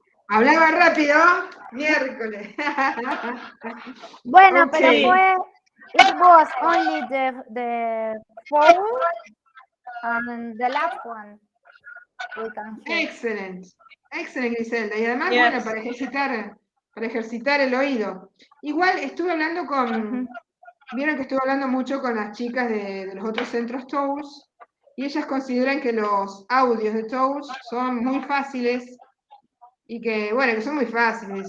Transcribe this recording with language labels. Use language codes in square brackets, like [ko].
[es] Hablaba rápido, miércoles. Bueno, Okay. pero fue. [en] It was only the phone and the last one. We can hear. [es] Excelente, excelente, Griselda. Y además, Yes. bueno, para ejercitar el oído. Igual estuve hablando con, vieron que estuve hablando mucho con las chicas de los otros centros TOEFL, y ellas consideran que los audios de TOEFL son muy fáciles, y que, bueno, que son muy fáciles.